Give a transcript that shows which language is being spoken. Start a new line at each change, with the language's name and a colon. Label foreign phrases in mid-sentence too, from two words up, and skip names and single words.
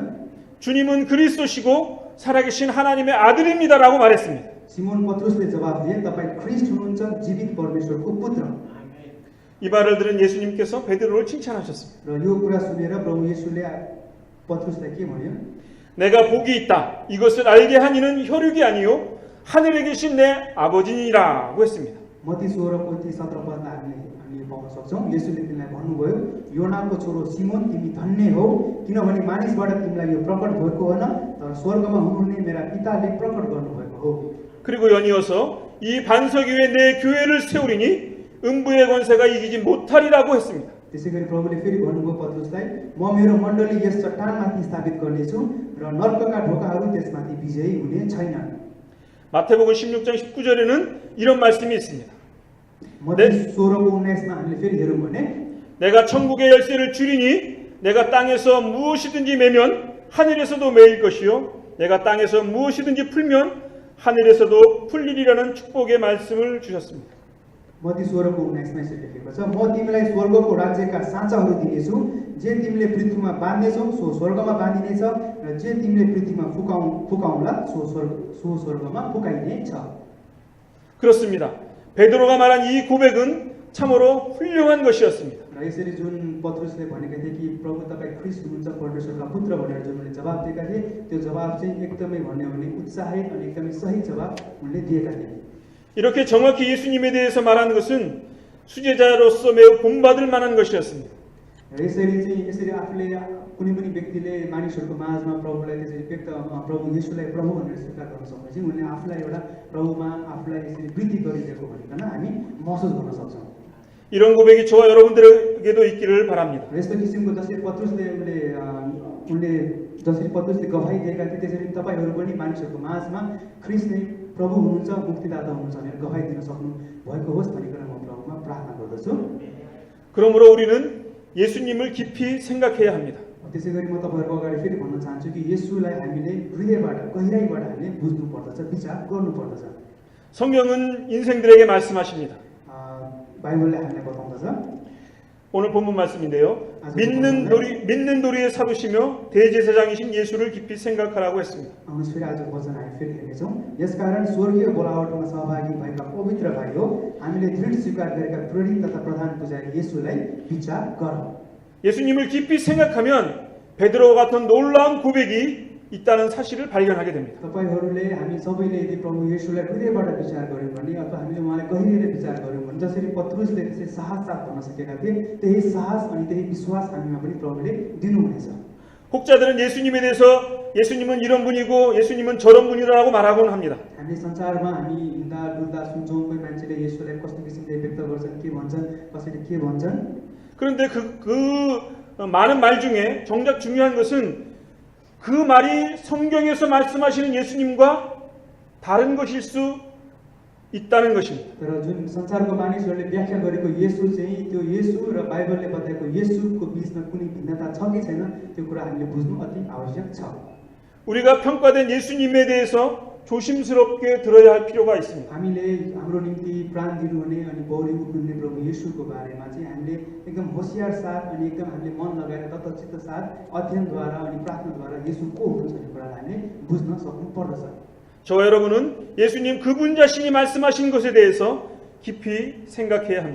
Korean: 주님은 그리스도시고 살아계신 하나님의 아들입니다라고 말했습니다.
Nepali: सिमोन पत्रुसले जवाफ दिए तपाईं ख्रीष्ट हुनुहुन्छ जीवित परमेश्वरको पुत्र
Korean: 이 말을 들은 예수님께서 베드로를 칭찬하셨습니다.
Nepali: र यो कुरा सुनेर प्रभु येशूले पत्रुसलाई के भन्यो
Korean: 내가 복이 있다. 이것을 알게 한 이는 혈육이 아니요 하늘에 계신 내 아버지니라고 했습니다.
Nepali: मत्ती 16 को 17 पदमा हामीले पाउन सक्छौं येशूले तिमीलाई भन्नुभयो योनाको छोरो सिमोन तिमी धन्य हौ किनभने मानिसबाट तिमीलाई यो प्रकट भएको होइन तर स्वर्गमा हुनुहुने मेरा पिताले प्रकट गर्नुभएको हो
Korean: 그리고 연이어서 이 반석 위에 내 교회를 세우리니 음부의 권세가 이기지 못하리라고 했습니다.
Nepali: त्यसैगरी प्रभुले फेरि भन्नुभयो पत्रुसलाई म मेरो मण्डली यस चट्टानमाथि स्थापित गर्नेछु र नर्कका ढोकाहरू त्यसमाथि विजयी हुने छैनन्
Korean: 마태복음 16장 19절에는 이런 말씀이 있습니다.
Nepali: मत्ती 16को 19मा हामीले फेरि हेरौँ भने
Korean: 내가 천국의 열쇠를 주리니 내가 땅에서 무엇이든지 매면 하늘에서도 매일 것이요 내가 땅에서 무엇이든지 풀면 하늘에서도 풀리리라는 축복의 말씀을 주셨습니다.
Nepali: मत्ती 16को 19मा यसरी लेखेको छ म तिमीलाई स्वर्गको राज्यका साँचाहरू दिनेछु जे तिमीले पृथ्वीमा बाँध्नेछौ सो स्वर्गमा बाँधिनेछ र जे तिमीले पृथ्वीमा फुकाउला सो स्वर्गमा फुकाइनेछ
Korean: 그렇습니다. 베드로가 말한 이 고백은 참으로 훌륭한 것이었습니다.
Nepali: र यसरी जुन पत्रुसले भनेका थिए कि प्रभु तपाईं ख्रीष्ट हुनुहुन्छ परमेश्वरका पुत्र भनेर जुन उनले जवाफ दिएका थिए त्यो जवाफ चाहिँ एकदमै भन्यो भने उत्साहित अनि एकदमै सही जवाफ उनले दिएका थिए
Korean: 이렇게 정확히 예수님에 대해서 말한 것은 수제자로서 매우 본받을 만한 것이었습니다.
Nepali: र यसरी आफूले कुनै पनि व्यक्तिले मानिसहरूको माझमा प्रभुलाई त्यसरी व्यक्त प्रभु येशूलाई प्रभु भनेर स्वीकार गर्न सक्छ उनले आफूलाई एउटा प्रभुमा आफूलाई यसरी वृद्धि गरिदिएको भनिकन हामी महसुस गर्न सक्छौँ
Korean: 이런 고백이 저와 여러분들에게도 있기를 바랍니다.
Nepali: र यस्तो किसिमको जसरी पत्रुसले गवाही दिएका थिए त्यसरी तपाईहरू पनि मानिसहरूको माझमा ख्रीष्ट नै प्रभु हुनुहुन्छ मुक्तिदाता हुनुहुन्छ भनेर गवाही दिन सक्नु भएको होस् भनिकन म प्रभुमा प्रार्थना गर्दछु
Korean: 그러므로 우리는 예수님을 깊이 생각해야 합니다.
Nepali: त्यसैगरी म तपाईहरुको अगाडि फेरि भन्न चाहन्छु कि येशूलाई हामीले हृदयबाट गहिराईबाट हामीले बुझ्नु पर्दछ विचार गर्नु पर्दछ
Korean: 성경은 인생들에게 말씀하십니다.
Nepali: 바이블ले हामीलाई बताउँदछ
Korean: 오늘 본문 말씀인데요. 믿는 도리에 사두시며 대제사장이신 예수를 깊이 생각하라고 했습니다.
Nepali: आउनुहोस् फेरि आजको वचन हामी फेरि हेर्नेछौँ यसकारण स्वर्गीय बोलावटमा सहभागी भएका पवित्र भाइयो हामीले दृढ स्वीकार गरेका प्रेरित तथा प्रधान पुजारी येशूलाई विचार गरौँ
Korean: 예수님을 깊이 생각하면 베드로와 같은 놀라운 고백이 있다는 사실을 발견하게 됩니다.
Nepali: तपाईहरुले हामी सबैले यदि प्रभु येशूलाई हृदयबाट विचार गर्यौं भने अथवा हामीले उहाँलाई गहिराईले विचार गर्यौं भने जसरी पत्रुसले त्यसै साहस साथ भन्न सकेका थिए त्यही साहस अनि त्यही विश्वास हामीमा पनि प्रभुले दिनुहुनेछ
Korean: 혹자들은 예수님에 대해서 예수님은 이런 분이고 예수님은 저런 분이라고 말하곤 합니다.
Nepali: हामी संसारमा हामी हिँड्दा डुल्दा सुन्छौं कोही मान्छेले येशूलाई कस्तो किसिमले व्यक्त गर्छन् के भन्छन् कसैले के भन्छन्
Korean: 그런데 그 많은 말 중에 정작 중요한 것은 그 말이 성경에서 말씀하시는 예수님과 다른 것일 수 있다는 것입니다.
Nepali: तर जुन संसारको मानिसहरूले व्याख्या गरेको येशू चाहिँ त्यो येशू र बाइबलले बताएको येशूको बीचमा कुनै भिन्नता छ कि छैन त्यो कुरा हामीले बुझ्नु अति आवश्यक छ.
Korean: 우리가 평가된 예수님에 대해서 조심스럽게 들어야 할 필요가 있습니다.
Nepali: हामीले हाम्रो निम्ति प्राण दिनुहुने अनि बौरी उठ्नुहुने प्रभु येशूको बारेमा चाहिँ हामीले एकदम होशियार साथ अनि एकदम हामीले मन लगाएर तत्चित्त साथ अध्ययनद्वारा अनि प्रार्थनाद्वारा येशू को हुनुहुन्छ भन्ने कुरालाई हामीले बुझ्न सक्नु पर्दछ.
Korean: 저와 여러분은 예수님 그분 자신이 말씀하신 것에 대해서 깊이 생각해야 합니다.